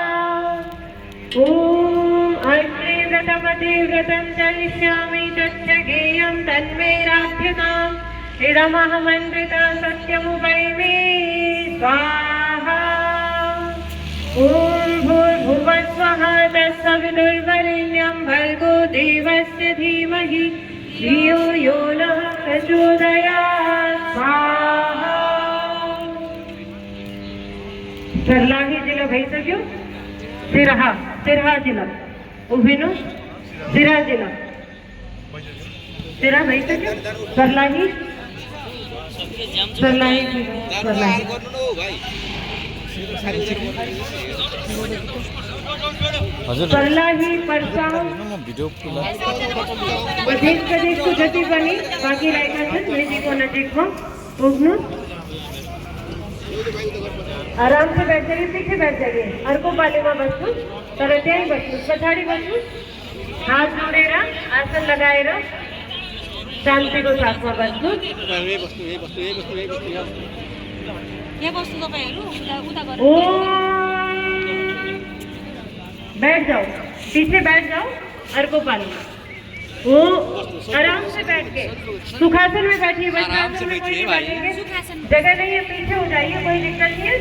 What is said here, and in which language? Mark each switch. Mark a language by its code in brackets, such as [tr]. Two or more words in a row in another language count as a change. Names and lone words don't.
[sa] ॐ अग्ने व्रतपदे व्रतं करिष्यामि तच्छकेयं तन्मे राध्यताम् इदमहमन्विता सत्यमुपैमि स्वाहा ॐ भूर्भुवः स्वः तत्सवितुर्वरेण्यं भर्गो देवस्य धीमहि धियो यो नः प्रचोदयात् स्वाहा। [ne] सर्लाही जिला भइसक्यो। सिरहा, सिरहा जिला उभिनु, सिरहा जिला सिरहा भइसक्यो। सर्लाही, सर्लाही, सर्लाही परलाही परसाव मध्य प्रदेश को जति पनि बाँकी रहेका छन् मेजीको नजिकमा पुग्नु। [hi] आराम से बैठ जाइए, पीछे बैठ जाइए, [ne] अर्को पालीमा बस्नु, तर त्यहीँ बस्नु, पछाडि बस्नु, हात जोडेर आसन लगाएर शान्तिको साथमा बस्नु। [hi] बैठ जाओ, पीछे बैठ जाओ, [ne] अर्को पालीमा। [hi] वो आराम से बैठ के सुखासन में बैठिए, वज्रासन में कोई नहीं बैठेंगे, जगह नहीं है, पीछे हो जाइए, कोई दिक्कत नहीं है।